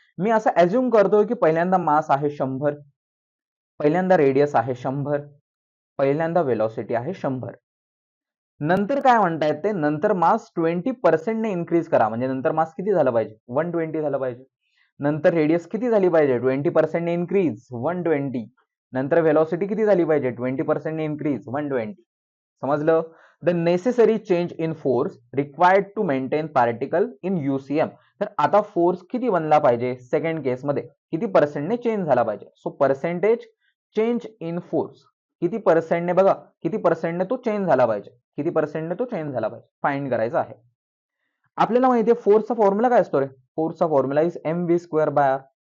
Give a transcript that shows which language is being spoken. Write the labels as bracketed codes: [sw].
[mr] मी असं अज्युम करतोय की पहिल्यांदा मास आहे 100, पहिल्यांदा रेडियस आहे 100, पहिल्यांदा वेलोसिटी आहे 100. नंतर काय म्हणतायत ते, नंतर मास 20% ने इन्क्रीज करा, म्हणजे नंतर मास किती झालं पाहिजे, 120 झालं पाहिजे. नंतर रेडियस किती झाली पाहिजे, 20% ने इन्क्रीज, 120. नंतर वेलोसिटी किती झाली पाहिजे, 20% ने इन्क्रीज, 120. समजलं. [en] The necessary change in force required to maintain particle in UCM. [mr] तर आता फोर्स किती बनला पाहिजे, सेकंड केस मध्ये किती पर्सेंटने चेंज झाला पाहिजे. So percentage change in force किती पर्सेंटने, बघा किती पर्सेंटने तो चेंज झाला पाहिजे, किती पर्सेंटने तो चेंज झाला पाहिजे, फाइंड करायचं आहे. आपल्याला माहिती आहे फोर्सचा फॉर्म्युला काय असतो रे? फोर्सचा फॉर्म्युला इज mv²/r.